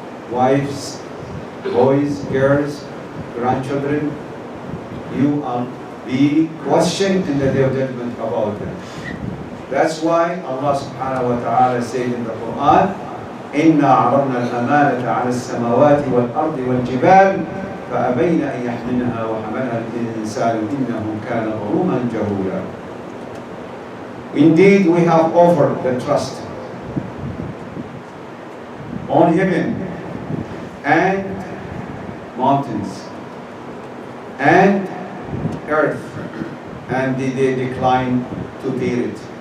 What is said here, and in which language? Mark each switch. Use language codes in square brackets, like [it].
[en] Wives, boys, girls, grandchildren, you are be questioned in the day of judgment about them. That's why Allah subhanahu wa ta'ala said in the Quran, [ar] إِنَّا عَرَضْنَا الْأَمَانَةَ عَلَى السَّمَاوَاتِ وَالْأَرْضِ وَالْجِبَالِ فَأَبَيْنَ أَنْ يَحْمِلْنَهَا وَحَمَلَهَا الْإِنسَانُ إِنَّهُ كَانَ ظَلُومًا جَهُولًا. [en] Indeed, we have offered the trust on heaven and mountains and earth, and they decline to bear it.